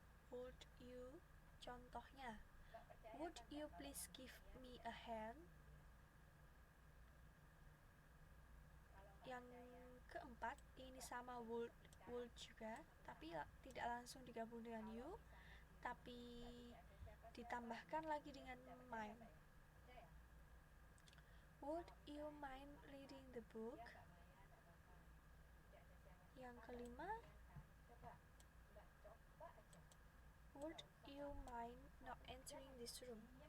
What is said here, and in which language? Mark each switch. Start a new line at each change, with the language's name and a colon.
English: Would you, contohnya, would you please give me a hand.
Indonesian: Yang keempat ini sama would juga, tapi tidak langsung digabung dengan you, tapi ditambahkan lagi dengan mind.
English: Would you mind reading the book?
Indonesian: Yang kelima,
English: would you mind not entering this room?